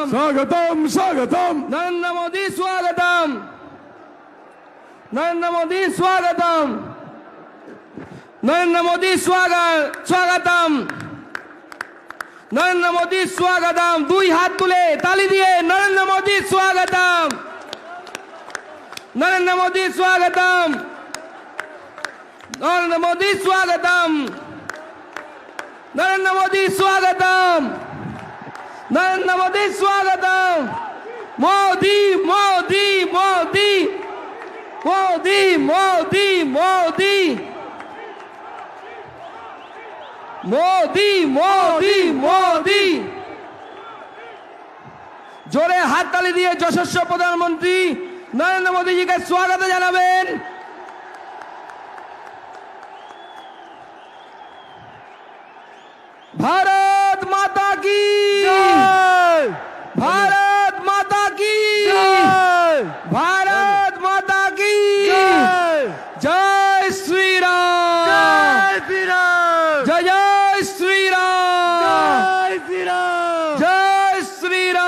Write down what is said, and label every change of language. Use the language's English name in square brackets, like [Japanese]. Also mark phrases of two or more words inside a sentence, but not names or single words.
[Hindi] स्वागतम स्वागतम नरेंद्र मोदी स्वागतम, नरेंद्र मोदी स्वागतम, नरेंद्र मोदी स्वागतम, नरेंद्र मोदी स्वागतम। [Bangla] দুই হাত তুলে তালি দিয়ে [Hindi] नरेंद्र मोदी स्वागतम, नरेंद्र मोदी स्वागतम, नरेंद्र मोदी स्वागतम, नरेंद्र मोदी स्वागतम, नरेंद्र मोदी स्वागतम। मोदी मोदी मोदी मोदी मोदी मोदी मोदी मोदी मोदी। [Bangla] জোরে হাততালি দিয়ে যশস্বী প্রধানমন্ত্রী নরেন্দ্র মোদীজিকে স্বাগত জানাবেন। [Hindi] भारत माता की भारत माता की भारत माता की जय श्री राम जय जय श्री राम जय श्री